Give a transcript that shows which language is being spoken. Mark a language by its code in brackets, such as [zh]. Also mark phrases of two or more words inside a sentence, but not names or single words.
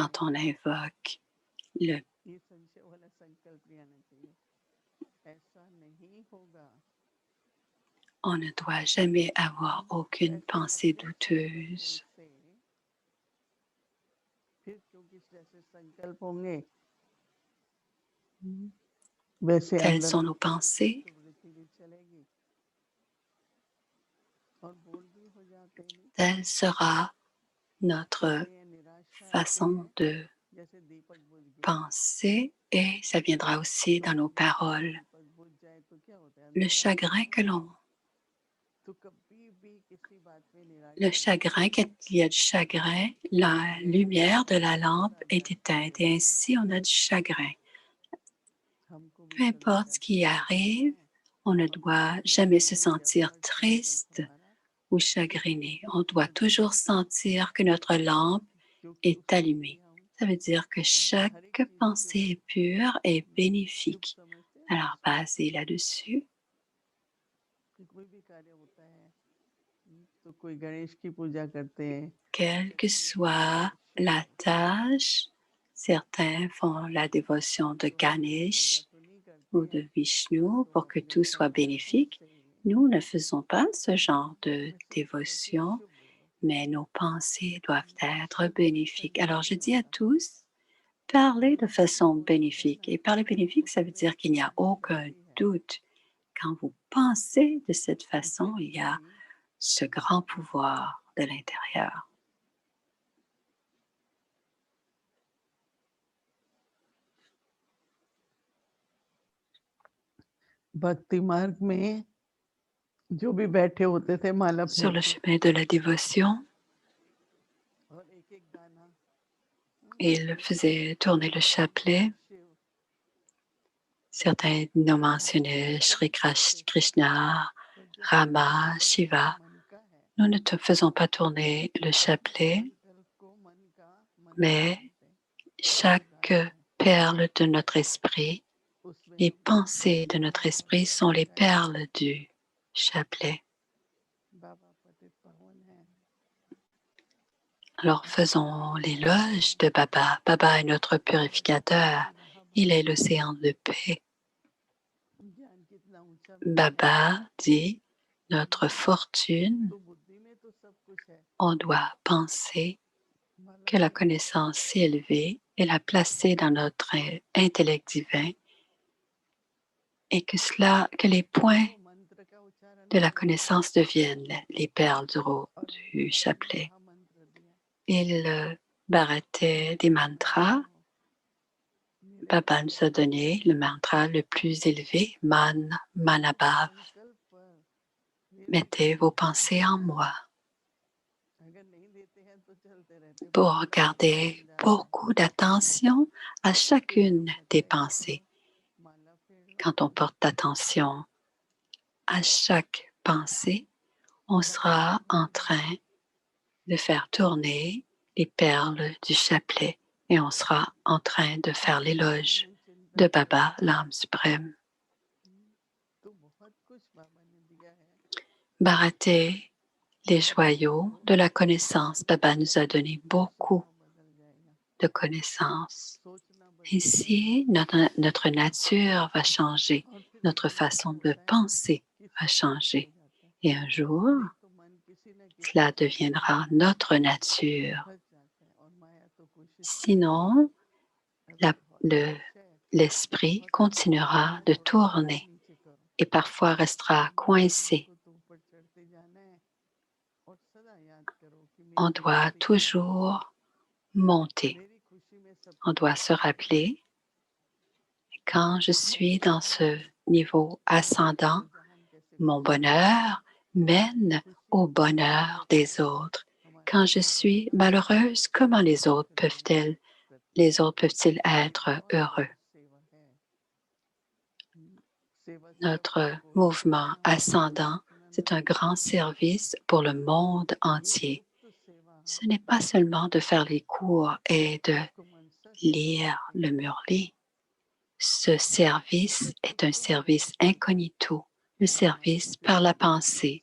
[fr] Quand on invoque le, [hi] ये संशय वाला संकल्प नहीं आना चाहिए ऐसा नहीं होगा [fr] on ne doit jamais avoir aucune [hi] ऐसे [fr] pensée [hi] अपने संकल्पों [fr] douteuse. [hi] से फिर क्योंकि जैसे संकल्प होंगे वैसे [fr] Telles [hi] अंदर [fr] sont [hi] में [fr] nos [hi] हमारी [fr] pensées, [hi] चित्तवृत्ति भी चलेगी और बोल भी हो जाते हैं [fr] telle sera notre [hi] चिंता या निराशा आती है [fr] façon de [hi] जैसे दीपक बुझ गया [fr] penser et ça viendra aussi [hi] तो [fr] dans nos paroles. [hi] दीपक बुझ जाए तो क्या होता है [fr] Le [hi] अंधेरा हो [fr] chagrin [hi] जाता है [fr] que l'on, [hi] तो कभी भी किसी बात में [fr] le [hi] निराशा नहीं [fr] chagrin, [hi] करनी [fr] quand il y a du chagrin, la [hi] जैसे [fr] lumière de la lampe [hi] अंधेरा [fr] est [hi] अंधेरा कर [fr] éteinte et [hi] देता है ना [fr] ainsi on a du chagrin. [hi] हमको भी [fr] Peu [hi] कभी [fr] importe ce [hi] कैसे [fr] qui [hi] लगता [fr] arrive, [hi] है [fr] on ne [hi] अपने [fr] doit [hi] अंदर [fr] jamais se [hi] में जब [fr] sentir [hi] हर संकल्प [fr] triste [hi] हमारा [fr] ou chagriné. On doit [hi] बुझ [fr] toujours [hi] जाए [fr] sentir que notre lampe [hi] क्योंकि [fr] est [hi] उसको भी [fr] allumée. [hi] हम [fr] Ça veut dire que [hi] हर एक [fr] chaque [hi] चीज शुभ [fr] pensée est pure et [hi] शुभ [fr] bénéfique. [hi] समझते हैं ना [fr] Alors, [hi] उसको [fr] basé là-dessus, [hi] कि कोई भी कार्य होता है तो कोई गणेश की पूजा करते हैं [fr] quelle que [hi] लक्ष्मी की पूजा [fr] soit [hi] तो शुभ [fr] la [hi] हो [fr] tâche, certains font la dévotion de [hi] सरस्वती की पूजा [fr] Ganesh [hi] तो नहीं करते [fr] ou [hi] हैं [fr] de Vishnu [hi] तो [fr] pour que [hi] अपने [fr] tout soit [hi] संकल्पों [fr] bénéfique. [hi] से [fr] Nous ne faisons pas ce genre de [hi] मैं सोचती हूँ कि [fr] dévotion. [hi] शुभ हो [fr] mais nos pensées doivent être bénéfiques. Alors, je dis à tous, parlez de façon bénéfique. Et parler bénéfique, ça veut dire qu'il n'y a aucun doute. Quand vous pensez de cette façon, il y a ce grand pouvoir de l'intérieur. [hi] भक्ति मार्ग में जो भी बैठे होते थे माला [fr] Sur le [hi] फेरते [fr] chemin de la dévotion, [hi] और एक गाना [fr] il faisait tourner le chapelet. [hi] शिव [fr] Certains nous mentionnaient Sri Krishna, [hi] तो जो [fr] Rama, Shiva. [hi] मन का है [fr] Nous ne faisons pas tourner le chapelet, [hi] संकल्प को मन का मन में [fr] mais [hi] मानते [fr] chaque perle de notre esprit, [hi] उसमें [fr] les pensées de notre esprit sont les perles du chapelet. [hi] बाबा पतित पावन है [fr] Alors faisons l'éloge de Baba. Baba est notre purificateur. Il est l'océan de paix. [hi] ज्ञान कितना ऊंचा [fr] Baba dit, notre fortune, [hi] तो बुद्धि में तो सब कुछ है [fr] on doit penser [hi] माला [fr] que la [hi] फेरते [fr] connaissance si élevée est la placer dans notre intellect divin et que les points [hi] वो मंत्र का उच्चारण [fr] de la connaissance deviennent les perles du chapelet. [hi] महामंत्र दिया [fr] Il barattait des mantras. Baba nous a donné le mantra le plus élevé, Man Manabhav. [hi] संकल्प पर [fr] Mettez vos pensées en moi [hi] अगर नहीं देते हैं तो चलते रहते [fr] pour garder beaucoup d'attention à chacune des pensées. [hi] माला फेर [fr] Quand on porte attention à chaque pensée, on sera en train de faire tourner les perles du chapelet et on sera en train de faire l'éloge de Baba, l'âme suprême. [hi] तो बहुत कुछ बाबा ने दिया है [fr] Barater les joyaux de la connaissance. Baba nous a donné beaucoup [hi] बदल जाएगा [fr] de connaissances. [hi] सोचना बदल [fr] Ici, notre nature va changer, [hi] और फिर [fr] notre [hi] कभी ऐसा [fr] façon de [hi] होता है [fr] penser [hi] कि [fr] va [hi] स्वाभाविक हो [fr] changer. [hi] जाता है [fr] Et un jour, [hi] एक तो मन किसी न किसी [fr] cela deviendra notre nature. [hi] फंस जाता है और माया तो कोशिश [fr] Sinon, [hi] अभी [fr] la- [hi] बहुत [fr] le- [hi] खुश है [fr] l'esprit [hi] बहुत [fr] continuera [hi] है [fr] de [hi] थोड़ा सा और [fr] tourner [hi] नीचे करो [fr] et parfois restera coincé. [hi] को तो ऊपर चढ़ते जाना है और सदा याद करो कि [fr] On [hi] मेरी [fr] doit [hi] खुशी [fr] toujours monter. [hi] मेरी खुशी में सब [fr] On doit se rappeler, quand je suis dans ce niveau ascendant, जहान कैसे mon bonheur mène au bonheur des autres. Quand je suis malheureuse, comment les autres peuvent-ils être heureux? [hi] सेवा है सेवा [fr] Notre mouvement ascendant, c'est un grand service pour le monde entier. Ce n'est pas seulement de faire les cours et de lire le murli. Ce service est un service incognito, le service par la pensée.